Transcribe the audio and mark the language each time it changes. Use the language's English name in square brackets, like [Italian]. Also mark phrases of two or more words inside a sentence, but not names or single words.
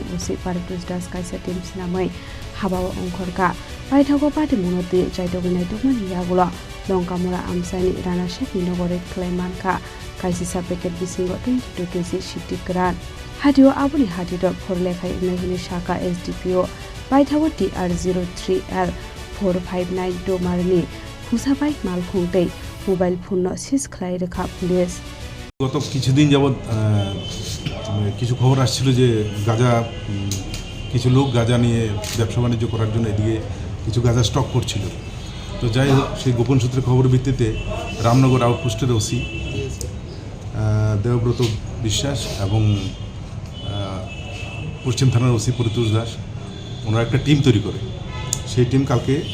[Kok Borok] usi paripusdas kaisa team sinamai habawa ongkhorka paithago padimuno te chaitogni dogmani yagulo longkamura amsani Rana Shekni Nogo Khlaiwi Mankha Kaichisa packet Bisingo 22 kg Siddi Kwran hatio abuni hatidor 4 lekhai ngai shaka SDPO paithago TR03L 4592 marni husabai malkhungtei [English] mobile phone [Kok Borok] no sis khlai rekha police [Bangla] গত কিছুদিন যাবত কিছু খবর আসছিল যে গাঁজা কিছু লোক গাঁজা নিয়ে ব্যবসা বাণিজ্য করার জন্য এদিকে কিছু গাঁজা স্টক করছিল তো যাই হোক সেই গোপন সূত্রে খবরের ভিত্তিতে রামনগর আউটপোস্টের ওসি দেবব্রত বিশ্বাস এবং পশ্চিম থানার ওসি পরিতোষ দাস ওনারা একটা টিম তৈরি করে সেই টিম কালকে